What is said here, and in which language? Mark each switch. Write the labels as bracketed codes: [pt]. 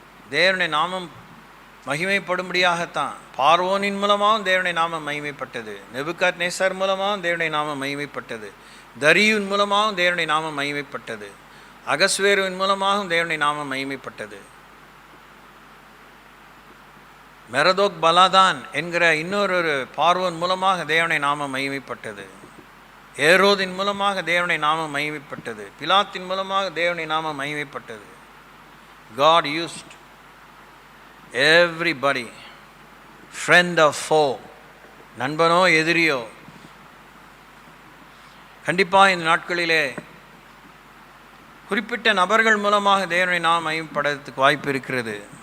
[ta] தேவனுடைய நாமம் மகிமைப்படும்படியாகத்தான் பார்வோனின் மூலமாகவும் தேவனுடைய நாமம் மகிமைப்பட்டது, நெபுகாத்நேசர் மூலமாகவும் தேவனுடைய நாமம் மகிமைப்பட்டது, தரியுவின் மூலமாகவும் தேவனுடைய நாமம் மகிமைப்பட்டது, அகஸ்வேருவின் மூலமாகவும் தேவனுடைய நாமம் மகிமைப்பட்டது, மெரதோக் பலாதான் என்கிற இன்னொரு பார்வோன் மூலமாக தேவனுடைய நாமம் மகிமைப்பட்டது, ஏரோதின் மூலமாக தேவனுடைய நாமம் மகிமைப்பட்டது, பிலாத்தின் மூலமாக தேவனுடைய நாமம் மகிமைப்பட்டது. [en] God used everybody, friend or foe, [ta] நண்பனோ எதிரியோ. கண்டிப்பாக இந்த நாட்களிலே குறிப்பிட்ட நபர்கள் மூலமாக தேவனுடைய நாமம் மகிமைப்படுறதுக்கு வாய்ப்பு இருக்கிறது.